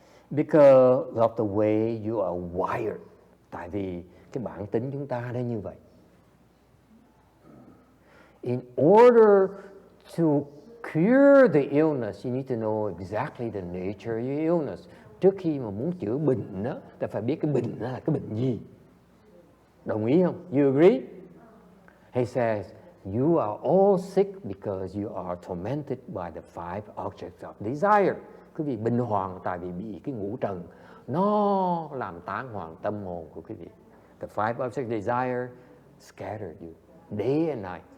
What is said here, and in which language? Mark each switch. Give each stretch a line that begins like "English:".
English: Because of the way you are wired.
Vietnamese: Tại vì cái bản tính chúng ta đã như vậy.
English: In order to cure the illness, you need to know exactly the nature of your illness.
Vietnamese: Trước khi mà muốn chữa bệnh đó, ta phải biết cái bệnh đó là cái bệnh gì. Đồng ý không?
English: You agree? He says, you are all sick because you are tormented by the five objects of desire.
Vietnamese: Quý vị bệnh hoạn tại vì bị cái ngũ trần nó làm tán hoạn tâm hồn của quý vị.
English: The five objects of desire scattered you day and night.